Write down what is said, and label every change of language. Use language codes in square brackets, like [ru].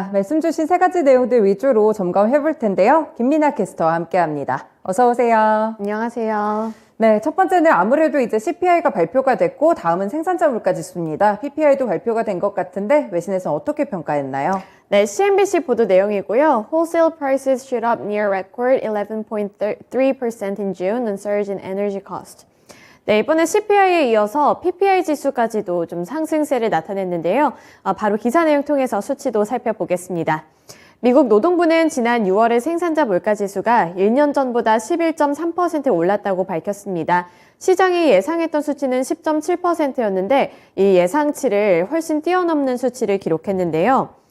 [ko] 말씀 주신 세 가지 내용들 위주로 점검해 볼 텐데요. 김민아 캐스터와 함께 합니다. 어서 오세요. 안녕하세요. 네, 첫 번째는 아무래도 이제 CPI가 발표가 됐고 다음은 생산자 물가 지수입니다. PPI도 발표가 된 것 같은데 외신에서 어떻게 평가했나요? 네, CNBC 보도 내용이고요. [en] Wholesale prices shoot up near record 11.3% in June on surge in energy cost. [ko] 네, 이번에 CPI에 이어서 PPI 지수까지도 좀 상승세를 나타냈는데요. 바로 기사 내용 통해서 수치도 살펴보겠습니다. 미국 노동부는 지난 6월의 생산자 물가지수가 1년 전보다 11.3% 올랐다고 밝혔습니다. 시장이 예상했던 수치는 10.7%였는데 이 예상치를 훨씬 뛰어넘는 수치를 기록했는데요.